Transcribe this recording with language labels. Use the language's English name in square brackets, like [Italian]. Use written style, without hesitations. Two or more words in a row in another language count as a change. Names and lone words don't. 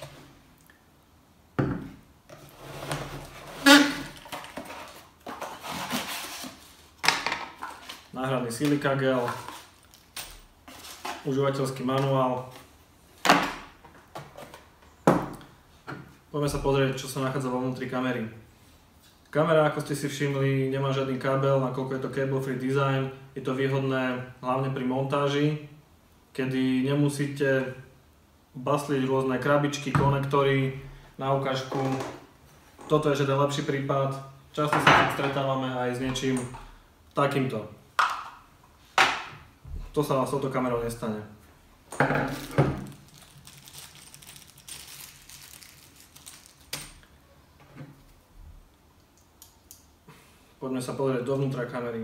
[Slovak] Náhradný silika gel, užívateľský manuál. Poďme sa pozrieť, čo sa nachádza vo vnútri kamery. Kamera, ako ste si všimli, nemá žiadny kábel, nakoľko je to [English] cable-free design. [Slovak] Je to výhodné hlavne pri montáži, kedy nemusíte basliť rôzne krabičky, konektory na ukážku. Toto je ten lepší prípad. Často sa stretávame aj s niečím takýmto. To sa vám s touto kamerou nestane. Poďme sa pozrieť dovnútra kamery.